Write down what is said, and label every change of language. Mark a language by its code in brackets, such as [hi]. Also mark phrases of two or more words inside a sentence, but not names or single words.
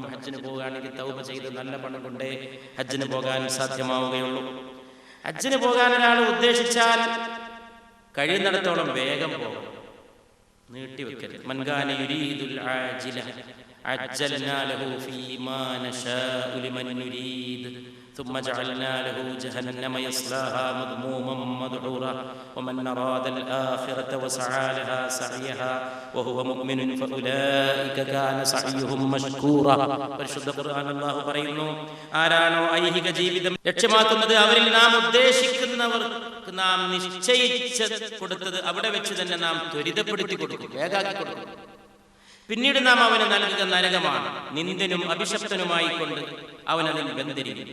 [ml] ഹജ്ജിന് പോകുകയാണെങ്കിൽ തൗബ ചെയ്ത് നല്ല പണം കൊണ്ടേ ഹജ്ജിന് പോകാൻ സാധ്യമാവുകയുള്ളൂ. ഹജ്ജിന് പോകാൻ ഒരാൾ ഉദ്ദേശിച്ചാൽ കഴിയുന്നിടത്തോളം വേഗം പോകും, നീട്ടിവെക്കരുത്. [ar] من كان يريد العاجلة عجلنا له فيها ما نشاء لمن نريد ثم جعلنا له جهنم يصلاها مذموما مدحورا ومن أراد الآخرة وسعى لها سعيها وهو مؤمن فأولئك كان سعيهم مشكورا. [ml] പരിശുദ്ധ ഖുർആൻ അല്ലാഹു പറയുന്നു, ആരാണോ ഐഹിക ജീവിതം ലക്ഷ്യമാക്കുന്നത് അവരിൽ നാം ഉദ്ദേശിക്കുന്നവർക്ക് നാം നിശ്ചയിച്ച് കൊടുത്തത് അവിടെ വെച്ച് തന്നെ നാം ത്വരിതപ്പെടുത്തി കൊടുക്കും, വേഗാക്കി കൊടുക്കും. പിന്നീട് നാം അവന് നൽകുക നരകമാണ്. നിന്ദനും അഭിശപ്തനുമായിക്കൊണ്ട് അവനതിൽ ബന്ധിരിക്കും.